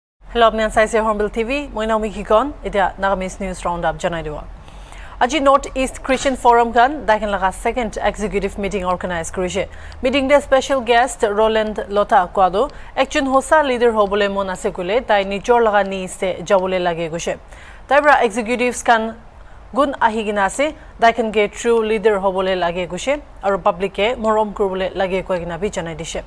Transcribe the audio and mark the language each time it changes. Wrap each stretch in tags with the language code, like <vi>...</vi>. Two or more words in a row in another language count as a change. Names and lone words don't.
<en>Hello, I'm</en> <nag>Saisi Hornbill TV. Moi naam Mikikon. Ita Nagamis News Roundup janai diwa. Aji North East Christian Forum kan dakin laga</nag> <en>second executive meeting organize</en> <nag>korise. Meeting de</nag> <en>special guest</en> <nag>Roland Lotha kwado ekjon hosa leader hobole mon ase kule tai nijor laga ni se jabole lage gose. Taibra executives kan gun ahigina ase dakin get</nag> <en>true leader</en> <nag>hobole lage gose aru public e morom kurbole lage koigina bi janai dise.</nag>